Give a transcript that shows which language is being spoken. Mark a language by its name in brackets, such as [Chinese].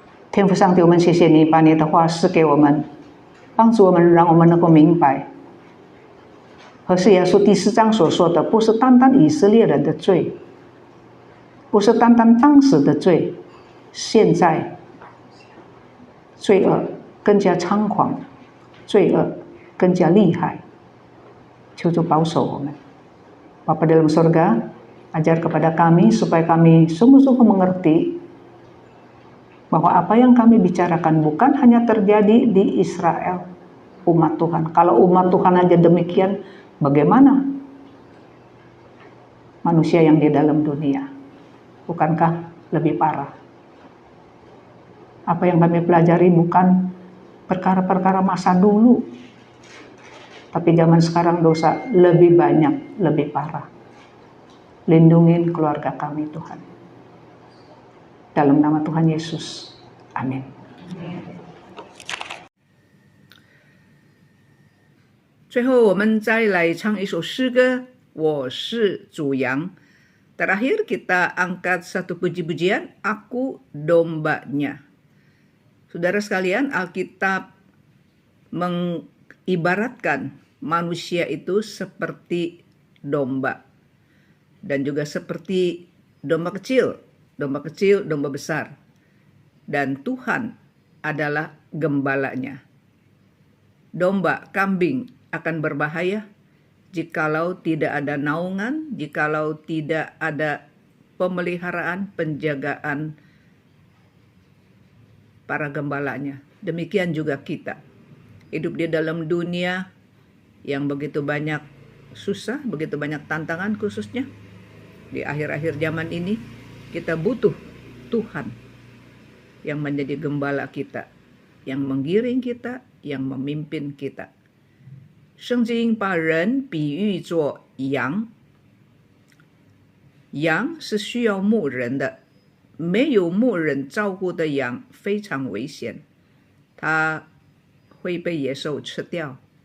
[Indonesian] Tuhan [Chinese] 父上帝，我们谢谢你把你的话赐给我们，帮助我们，让我们能够明白，何是耶稣第4章所说的，不是单单以色列人的罪，不是单单当时的罪，现在罪恶更加猖狂，罪恶更加厉害。求主保守我们。 [Indonesian] Bapa dalam surga, ajar kepada kami supaya kami sungguh-sungguh mengerti bahwa apa yang kami bicarakan bukan hanya terjadi di Israel, umat Tuhan. Kalau umat Tuhan aja demikian, bagaimana manusia yang di dalam dunia? Bukankah lebih parah? Apa yang kami pelajari bukan perkara-perkara masa dulu, tapi zaman sekarang dosa lebih banyak, lebih parah. Lindungin keluarga kami Tuhan. Dalam nama Tuhan Yesus. Amin. Terakhir, [Chinese] 我们再来唱一首诗歌，我是主羊。 [Indonesian] Terakhir kita angkat satu puji-pujian, Aku Dombanya. Saudara sekalian, Alkitab mengibaratkan manusia itu seperti domba. Dan juga seperti domba kecil, domba besar. Dan Tuhan adalah gembalanya. Domba, kambing akan berbahaya jikalau tidak ada naungan, jikalau tidak ada pemeliharaan, penjagaan para gembalanya. Demikian juga kita. Hidup di dalam dunia yang begitu banyak susah, begitu banyak tantangan khususnya di akhir-akhir zaman ini, kita butuh Tuhan yang menjadi gembala kita, yang menggiring kita, yang memimpin kita. [Chinese] 圣经把人比喻作羊，羊是需要牧人的，没有牧人照顾的羊非常危险，它会被野兽吃掉。